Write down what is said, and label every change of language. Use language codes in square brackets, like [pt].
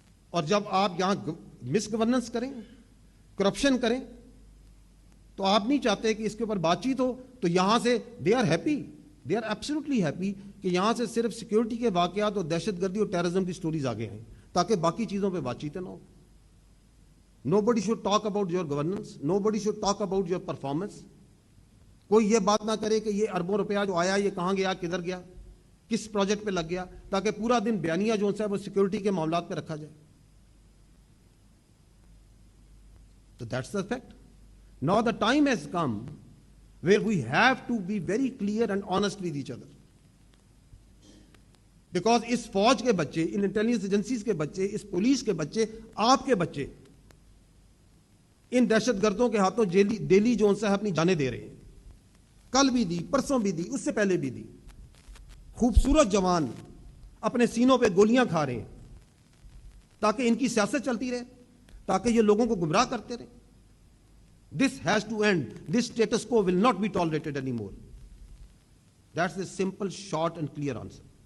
[ur] اور جب آپ یہاں مس گورننس کریں، کرپشن کریں، تو آپ نہیں چاہتے کہ اس کے اوپر بات چیت ہو. تو یہاں سے [en] they are happy, they are absolutely happy [ur] کہ یہاں سے صرف سیکیورٹی کے واقعات اور دہشت گردی اور ٹیررزم کی سٹوریز آگے ہیں تاکہ باقی چیزوں پہ بات چیتیں نہ ہو. [en] Nobody should talk about your governance. Nobody should talk about your performance. [ur] کوئی یہ بات نہ کرے کہ یہ اربوں روپیہ جو آیا یہ کہاں گیا، کدھر گیا، کس پروجیکٹ پہ لگ گیا، تاکہ پورا دن بیانیہ جو ہے وہ سیکیورٹی کے معاملات پہ رکھا جائے. [en] So that's the fact. Now the time has come where we have to be very clear and honest with each other. [ur] Because اس فوج کے بچے، ان انٹیلیجنس ایجنسیز کے بچے، اس پولیس کے بچے، آپ کے بچے ان دہشت گردوں کے ہاتھوں ڈیلی جو ان سے اپنی جانیں دے رہے ہیں. کل بھی دی، پرسوں بھی دی، اس سے پہلے بھی دی. خوبصورت جوان اپنے سینوں پہ گولیاں کھا رہے ہیں تاکہ ان کی سیاست چلتی رہے، تاکہ یہ لوگوں کو گمراہ کرتے رہے. This has to end. This status quo will not be tolerated anymore. That's the simple, short and clear answer.